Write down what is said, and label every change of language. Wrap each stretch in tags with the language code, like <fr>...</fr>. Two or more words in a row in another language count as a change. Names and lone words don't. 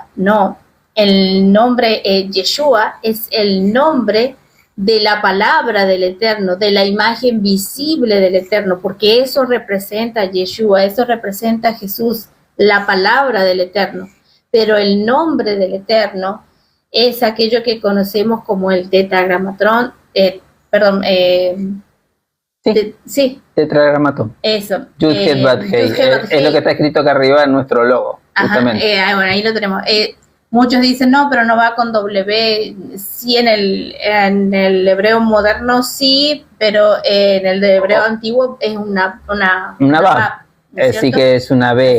<es>No, el nombre Yeshua es el nombre de la palabra del Eterno, de la imagen visible del Eterno, porque eso representa a Yeshua, eso representa a Jesús, la palabra del Eterno. Pero el nombre del Eterno es aquello que conocemos como el tetragramatón, sí. Tetragramatón. Eso. Yud-Heh-Vav-Hei. Es lo que está escrito acá arriba en nuestro logo. Justamente. Bueno, ahí lo tenemos. Muchos dicen, no, pero no va con W. Sí, en el hebreo moderno sí, pero en el de hebreo antiguo es una Vav. Así que es una B.</es>